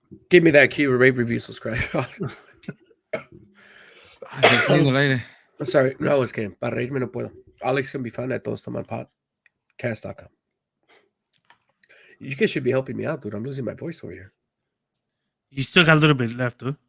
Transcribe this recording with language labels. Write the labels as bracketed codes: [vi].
[en] Give me that key, rate, review, subscribe. [es] Saliendo al aire. [en] Sorry, [es] no, es que para reírme no puedo. [en] Alex can be found at Todos Toman podcast.com. You guys should be helping me out, dude. I'm losing my voice over here. You still got a little bit left, dude.